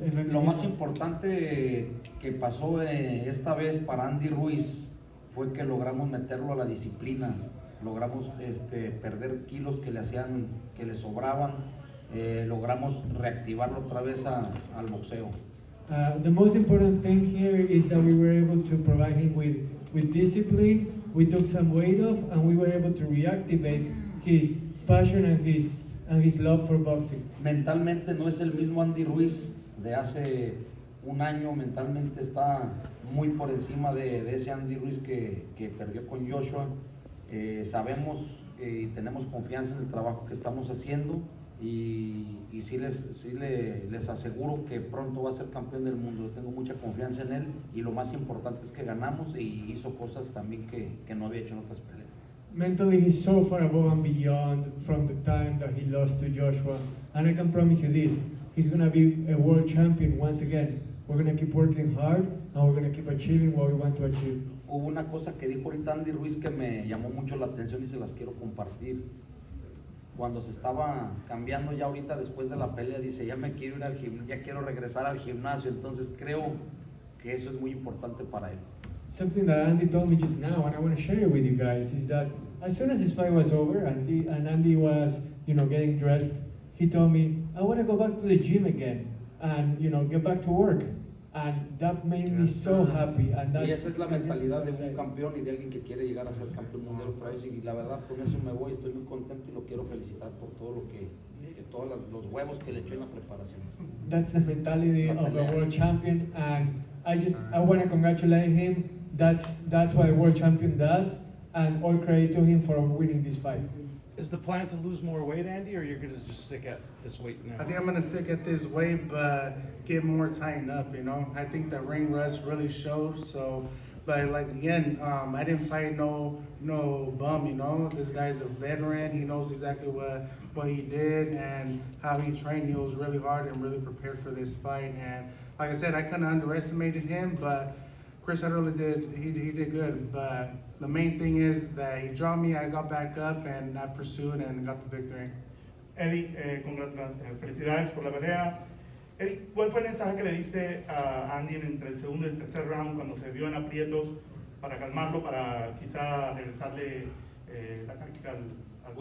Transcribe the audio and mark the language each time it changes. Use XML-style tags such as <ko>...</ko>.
<es>lo más importante que pasó esta vez para Andy Ruiz fue que logramos meterlo a la disciplina, logramos perder kilos que le sobraban, logramos reactivarlo otra vez al boxeo.</es> <en>The most important thing here is that we were able to provide him with discipline. We took some weight off, and we were able to reactivate his passion and his love for boxing.</en> <es>Mentalmente no es el mismo Andy Ruiz de hace un año, mentalmente está muy por encima de ese Andy Ruiz que perdió con Joshua. Sabemos y tenemos confianza en el trabajo que estamos haciendo, y sí les aseguro que pronto va a ser campeón del mundo. Yo tengo mucha confianza en él, y lo más importante es que ganamos y hizo cosas también que no había hecho en otras peleas.</es> <en>Mentally, he's so far above and beyond from the time that he lost to Joshua. And I can promise you this, he's going to be a world champion once again. We're going to keep working hard, and we're going to keep achieving what we want to achieve.</en> <es>Hubo una cosa que dijo ahorita Andy Ruiz que me llamó mucho la atención y se las quiero compartir. Cuando se estaba cambiando ya ahorita después de la pelea, dice, ya me quiero ir al gimnasio, ya quiero regresar al gimnasio. Entonces creo que eso es muy importante para él.</es> <en>Something that Andy told me just now, and I want to share it with you guys, is that as soon as his fight was over and Andy was, getting dressed, he told me, I want to go back to the gym again and, you know, get back to work. And that made me so happy. And</en> <es>Y esa es la mentalidad de un campeón y de alguien que quiere llegar a ser campeón mundial otra vez. Y la verdad, con eso me voy, estoy muy contento y lo quiero felicitar por todo lo que todos los huevos que le echó en la preparación.</es> <en>That's the mentality of a world champion, and I want to congratulate him. That's what a world champion does, and all credit to him for winning this fight. Is the plan to lose more weight, Andy, or you're gonna just stick at this weight now? I think I'm gonna stick at this weight, but get more tightened up. You know, I think the ring rust really showed. So, but like again, I didn't fight no bum. You know, this guy's a veteran. He knows exactly what he did and how he trained. He was really hard and really prepared for this fight. And like I said, I kind of underestimated him, but Chris Arreola he did good. But the main thing is that he dropped me. I got back up and I pursued and got the victory.</en> <es>Eddie, felicidades por la pelea. Eddie, ¿cuál fue el mensaje que le diste a Andy entre el segundo y el tercer round cuando se vio en aprietos para calmarlo, para quizá regresarle la táctica al</es>